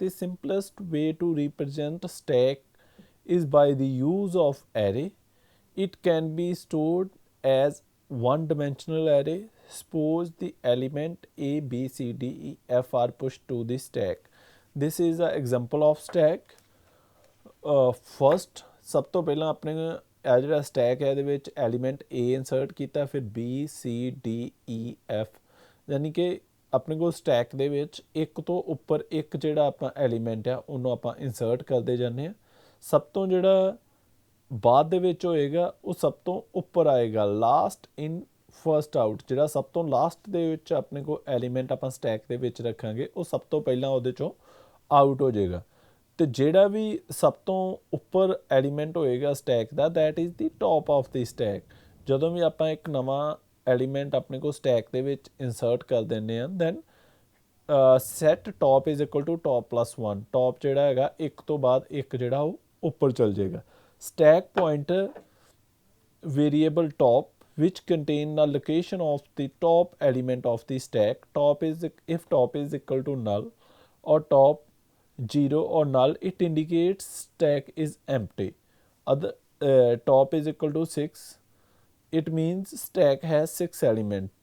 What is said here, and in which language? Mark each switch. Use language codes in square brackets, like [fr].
[en] The simplest way to represent a stack is by the use of array. It can be stored as one-dimensional array. Suppose the element A, B, C, D, E, F are pushed to the stack. This is an example of stack. [pa] First, ਸਭ ਤੋਂ ਪਹਿਲਾਂ ਆਪਣੇ ਇਹ ਜਿਹੜਾ stack ਹੈ ਇਹਦੇ ਵਿੱਚ element A insert ਕੀਤਾ, ਫਿਰ B, C, D, E, F, ਯਾਨੀ ਕਿ ਆਪਣੇ ਕੋਲ ਸਟੈਕ ਦੇ ਵਿੱਚ ਇੱਕ ਤੋਂ ਉੱਪਰ ਇੱਕ ਜਿਹੜਾ ਆਪਾਂ ਐਲੀਮੈਂਟ ਆ ਉਹਨੂੰ ਆਪਾਂ ਇਨਸਰਟ ਕਰਦੇ ਜਾਂਦੇ ਹਾਂ। ਸਭ ਤੋਂ ਜਿਹੜਾ ਬਾਅਦ ਦੇ ਵਿੱਚ ਹੋਏਗਾ ਉਹ ਸਭ ਤੋਂ ਉੱਪਰ ਆਏਗਾ, [en] Last in first out. [pa] ਜਿਹੜਾ ਸਭ ਤੋਂ ਲਾਸਟ ਦੇ ਵਿੱਚ ਆਪਣੇ ਕੋਲ ਐਲੀਮੈਂਟ ਆਪਾਂ ਸਟੈਕ ਦੇ ਵਿੱਚ ਰੱਖਾਂਗੇ ਉਹ ਸਭ ਤੋਂ ਪਹਿਲਾਂ ਉਹਦੇ ਚੋਂ ਆਊਟ ਹੋ ਜਾਏਗਾ। ਤੇ ਜਿਹੜਾ ਵੀ ਸਭ ਤੋਂ ਉੱਪਰ ਐਲੀਮੈਂਟ ਹੋਏਗਾ stack ਦਾ [en] That is the top of the stack. [pa] ਜਦੋਂ ਵੀ ਆਪਾਂ ਇੱਕ ਨਵਾਂ ਐਲੀਮੈਂਟ ਆਪਣੇ ਕੋਲ ਸਟੈਕ ਦੇ ਵਿੱਚ ਇਨਸਰਟ ਕਰ ਦਿੰਦੇ ਹਾਂ [en] Then set top is equal to top plus 1। [pa] Top ਜਿਹੜਾ ਹੈਗਾ ਇੱਕ ਤੋਂ ਬਾਅਦ ਇੱਕ ਜਿਹੜਾ ਉਹ ਉੱਪਰ ਚਲ ਜਾਏਗਾ। [en] Stack pointer variable top which contain the location of the top element of the stack. Top is if top is equal to null or top 0 or null, it indicates stack is empty. Other top is equal to 6, it means stack has 6 elements.